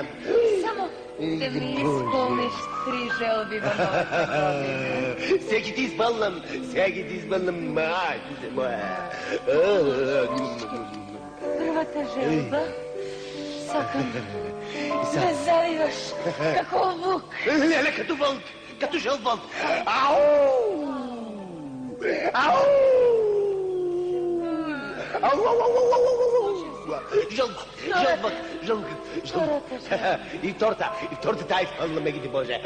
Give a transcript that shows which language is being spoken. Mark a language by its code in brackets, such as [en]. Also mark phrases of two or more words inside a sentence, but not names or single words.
[mk] Само да ми исполниш 3 желби во новата година. Сега ти изпълнам, майче моя. Првата желба сакам да завиваш како вук. [bg] Леле, като вълк, като жълт вълк. Ау! Жълк. [mk] И втората изпълна, меги ти Боже.